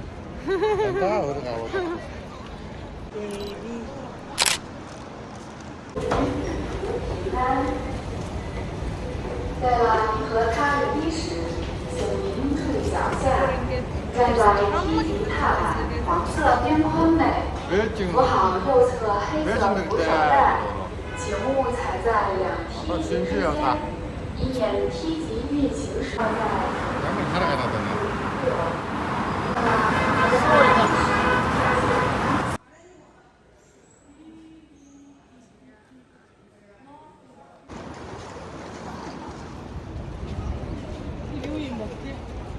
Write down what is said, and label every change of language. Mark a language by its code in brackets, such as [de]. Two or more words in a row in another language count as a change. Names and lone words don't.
[mn] Даа өөр аваад. [zh] 在了和他的衣时，请您注意脚下，站在梯级踏板黄色边框内，扶好右侧黑色扶手带，请勿踩在两梯级之间，以免梯级运行时在。 [ko] 이거 먹지?